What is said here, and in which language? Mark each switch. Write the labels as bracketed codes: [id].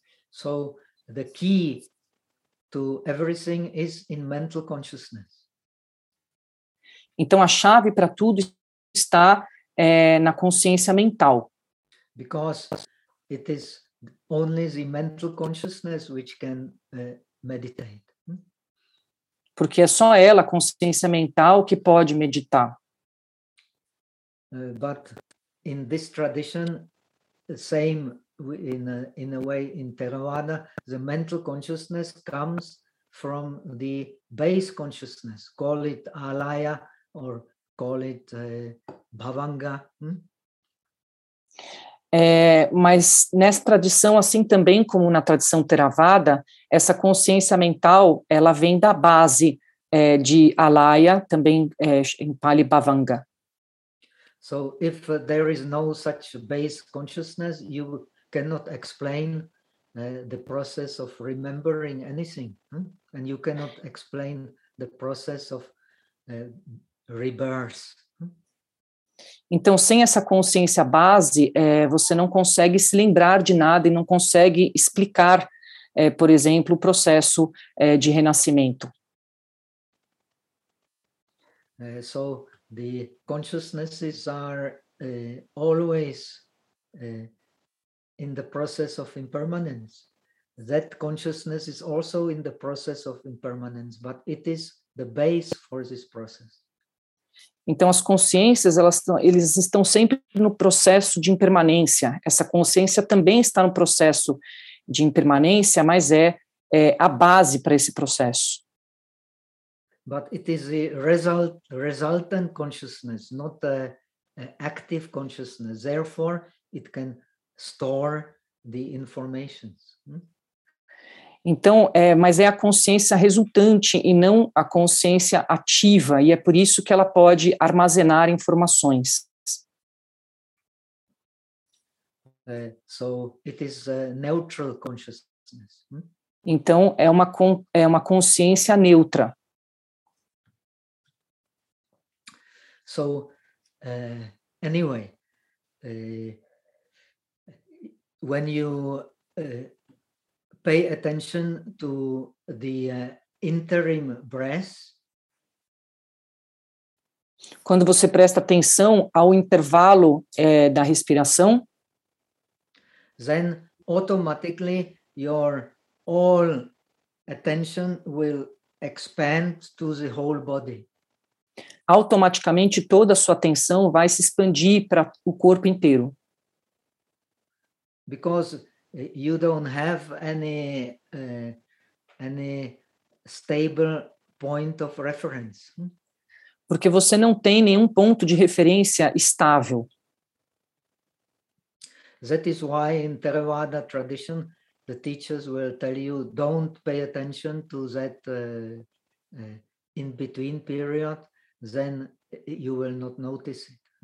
[en] So, the key to everything is in mental consciousness. [pt] Então, a chave para tudo está na consciência mental. [en] Because it is only the mental consciousness which can meditate. [pt] Porque é só ela, a consciência mental, que pode meditar. [en] But in this tradition, the same in a way in Theravada, the mental consciousness comes from the base consciousness, call it alaya, or call it bhavanga. [pt] Mas nessa tradição, assim também como na tradição Theravada, essa consciência mental, ela vem da base de alaya, também em Pali bhavanga. [en] So if there is no such base consciousness, you cannot explain the process of remembering anything. And you cannot explain the process of rebirth. [pt] Então, sem essa consciência base, você não consegue se lembrar de nada e não consegue explicar, por exemplo, o processo de renascimento. [en] So, the consciousnesses are always in the process of impermanence. That consciousness is also in the process of impermanence, but it is the base for this process. [pt] Então, as consciências, eles estão sempre no processo de impermanência. Essa consciência também está no processo de impermanência, mas é a base para esse processo. [en] But it is a resultant consciousness, not an active consciousness. Therefore, it can store the information. [pt] Então, mas é a consciência resultante e não a consciência ativa, e é por isso que ela pode armazenar informações. [en] So it is a neutral consciousness. [pt] Então, é uma consciência neutra. [en] So Anyway, when you pay attention to the interim breath, [pt] quando você presta atenção ao intervalo da respiração, [en] then automatically your all attention will expand to the whole body. [pt] Automaticamente toda a sua atenção vai se expandir para o corpo inteiro. [en] Because you don't have any stable point of reference. [pt] Porque você não tem nenhum ponto de referência estável. [en] That is why in Theravada tradition the teachers will tell you don't pay attention to that in between period, then you will not notice it.